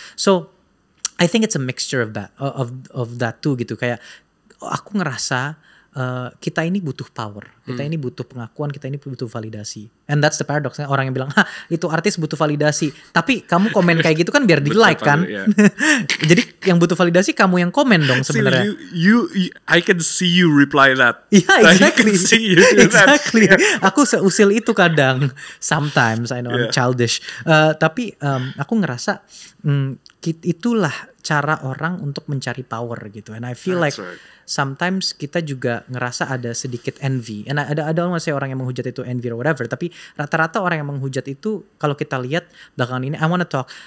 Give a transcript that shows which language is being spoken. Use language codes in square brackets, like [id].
[en] So I think it's a mixture of that too gitu. [id] Kayak aku ngerasa kita ini butuh power, kita ini butuh pengakuan, kita ini butuh validasi. [en] And that's the paradox. [id] Orang yang bilang, itu artis butuh validasi. Tapi kamu komen kayak gitu kan biar di like kan. Jadi yang butuh validasi kamu yang komen dong sebenarnya. [en] I can see you reply that. Yeah, exactly. I can see you do exactly. That. [id] Aku seusil itu kadang. [en] Sometimes I know I'm childish. [id] Tapi aku ngerasa itulah cara orang untuk mencari power gitu. [en] And I feel like sometimes [id] kita juga ngerasa ada sedikit [en] envy. [id] And ada orang yang menghujat itu envy [en] or whatever. [id] Tapi rata-rata orang yang menghujat itu kalau kita lihat belakangan ini, [en] I wanna talk.